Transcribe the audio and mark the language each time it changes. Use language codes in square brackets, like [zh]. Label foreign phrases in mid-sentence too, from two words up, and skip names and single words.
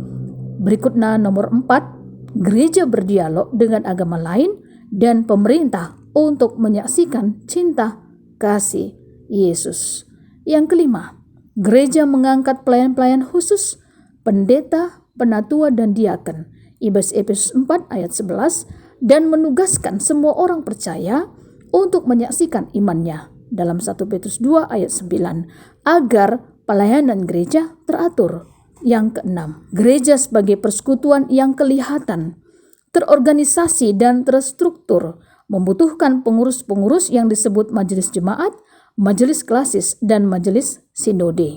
[id] Berikutnya nomor 4, gereja berdialog dengan agama lain dan pemerintah untuk menyaksikan cinta kasih Yesus. Yang kelima, gereja mengangkat pelayan-pelayan khusus, pendeta, penatua dan diaken. Ibas Efesus 4 ayat 11 dan menugaskan semua orang percaya untuk menyaksikan imannya dalam 1 Petrus 2 ayat 9 agar pelayanan gereja teratur. Yang keenam, gereja sebagai persekutuan yang kelihatan, terorganisasi dan terstruktur membutuhkan pengurus-pengurus yang disebut majelis jemaat, majelis klasis dan majelis sinode.